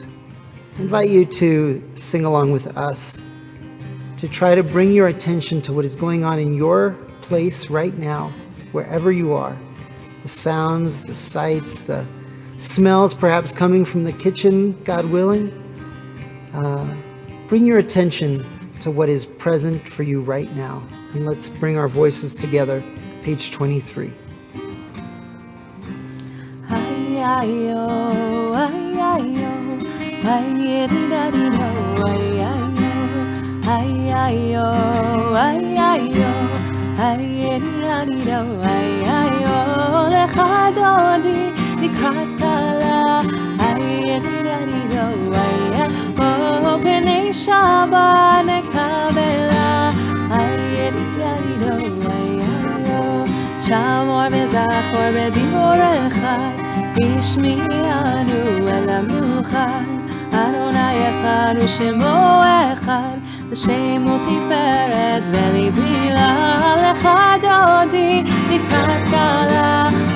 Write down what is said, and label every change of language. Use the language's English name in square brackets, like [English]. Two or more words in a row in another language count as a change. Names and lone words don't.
[English] I invite you to sing along with us, to try to bring your attention to what is going on in your place right now, wherever you are. The sounds, the sights, the smells perhaps coming from the kitchen, God willing. Bring your attention to what is present for you right now. And let's bring our voices together. Page 23. Ay-ay-yo, ay-ay-yo, ay-ay-da-di-do, ay-ay-yo, ay-ay-yo, ay-ay-yo, ay-ay-da-di-do. [Hebrew] דנידו, לך דודי לקראת כלה, דנידו, פני שבת נקבלה, דנידו, שמור וזכור בדיבורך, השמיענו אל המנוחה, אדוני אחד ושמו אחד, לשם ותפארת ולתהילה, לך דודי לקראת כלה,